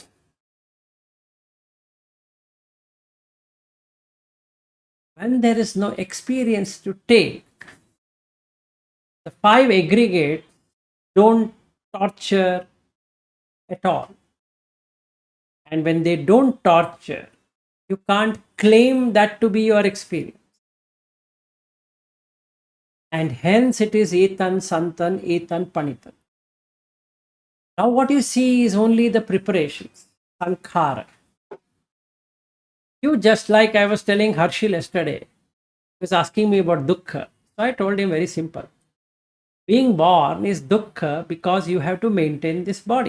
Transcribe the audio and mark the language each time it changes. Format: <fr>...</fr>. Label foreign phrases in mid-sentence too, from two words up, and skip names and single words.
<en>When there is no experience to take, the five aggregates don't torture at all. And when they don't torture, you can't claim that to be your experience. And hence it is</en> <pi>etan santan, etan panitan.</pi> <en>Now what you see is only the preparations, sankhara. You just like I was telling Harshil yesterday, he was asking me about dukkha. So I told him very simple. Being born is dukkha because you have to maintain this body.</en>